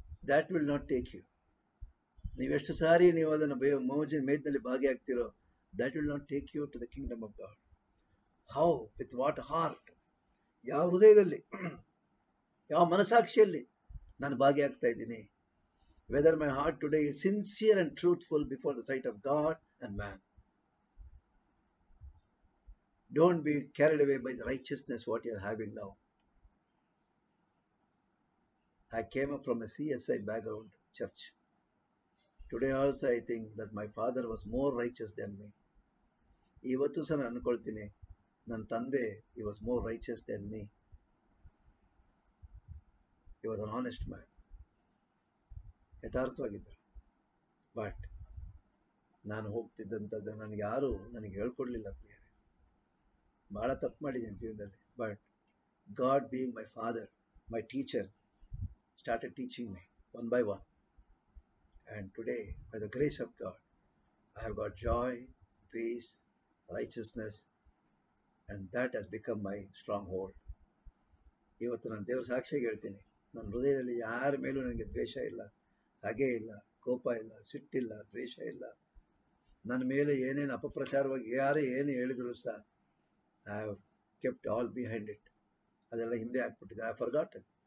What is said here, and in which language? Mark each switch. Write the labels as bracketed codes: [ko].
[en] That will not take you. [kn] ನೀವೆಷ್ಟು ಸಾರಿ ನೀವು ಅದನ್ನು ಮೋಜಿನ ಮೇಜಿನಲ್ಲಿ ಭಾಗಿಯಾಗ್ತಿರೋ, [en] That will not take you to the kingdom of God. How, with what heart? [kn] ಯಾವ ಹೃದಯದಲ್ಲಿ, ಯಾವ ಮನಸಾಕ್ಷಿಯಲ್ಲಿ ನಾನು ಭಾಗಿಯಾಗ್ತಾ ಇದ್ದೀನಿ? [en] Whether my heart today is sincere and truthful before the sight of God and man. Don't be carried away by the righteousness what you are having now. I came up from a CSI background church. Today also I think that my father was more righteous than me. [kn] ಇವತ್ತು ಸಹ ನಾನು ಅನ್ಕೊಳ್ತೀನಿ, ನನ್ನ ತಂದೆ [en] he was more righteous than me. He was an honest man. [kn] ಯಥಾರ್ಥವಾಗಿದ್ದರು. But ನಾನು ಹೋಗ್ತಿದ್ದಂಥದ್ದು ನನಗೆ ಯಾರು ನನಗೆ ಹೇಳ್ಕೊಡ್ಲಿಲ್ಲ ಪ್ರಿಯರೇ. ಭಾಳ ತಪ್ಪು ಮಾಡಿದ್ದೀನಿ ಜೀವನದಲ್ಲಿ. [en] But God being my father, my teacher, started teaching me one by one. And today, by the grace of God, I have got joy, peace, righteousness, and that has become my stronghold. [kn] ಇವತ್ತು ನಾನು ದೇವರ ಸಾಕ್ಷಿಯಾಗಿ ಹೇಳ್ತೀನಿ, ನನ್ನ ಹೃದಯದಲ್ಲಿ ಯಾರ ಮೇಲೂ ನನಗೆ ದ್ವೇಷ ಇಲ್ಲ, ಹಾಗೇ ಇಲ್ಲ, ಕೋಪ ಇಲ್ಲ, ಸಿಟ್ಟಿಲ್ಲ, ದ್ವೇಷ ಇಲ್ಲ. ನನ್ನ ಮೇಲೆ ಏನೇನು ಅಪಪ್ರಚಾರವಾಗಿ ಯಾರೇ ಏನು ಹೇಳಿದ್ರು ಸಹ [en] I have kept all behind it. [kn] ಅದೆಲ್ಲ ಹಿಂದೆ ಹಾಕ್ಬಿಟ್ಟಿದೆ. [en] I have forgotten.